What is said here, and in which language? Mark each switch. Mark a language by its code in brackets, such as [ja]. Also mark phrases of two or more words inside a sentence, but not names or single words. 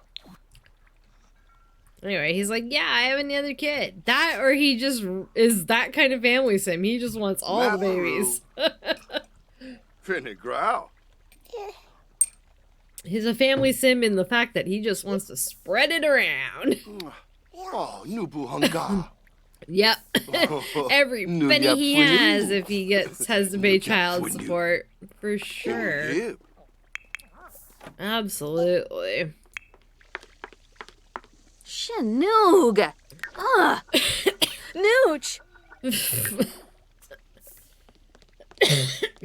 [en] Anyway, he's like, yeah, I have another kid. That, or he just is that kind of family sim. He just wants all the babies. Finny growl. He's a family sim in the fact that he just wants to spread it around. Oh, nubu hanga. Yep. Every penny he has if he has to pay child support. For sure. Absolutely. Shanoog. Nooch.